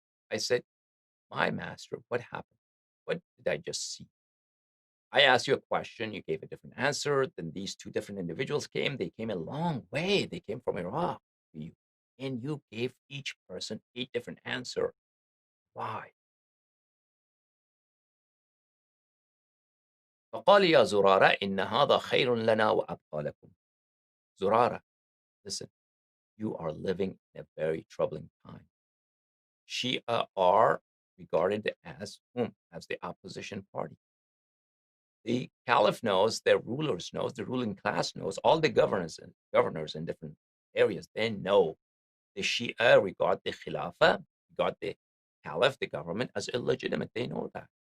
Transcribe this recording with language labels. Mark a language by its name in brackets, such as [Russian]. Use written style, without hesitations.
[English] I said, my master, what happened? What did I just see? I asked you a question, you gave a different answer. Then these 2 different individuals came. They came a long way. They came from Iraq to you. And you gave each person a different answer. Why? [Arabic] فقال يا زرارة إن هذا خير لنا وأبقى لكم. [English] Zurara, listen, you are living in a very troubling time. Shia are regarded as whom? As the opposition party. The caliph knows, their rulers knows, the ruling class knows, all the governors in different areas, they know the Shia regard the Khilafah, regard the caliph, the government, as illegitimate. They know that.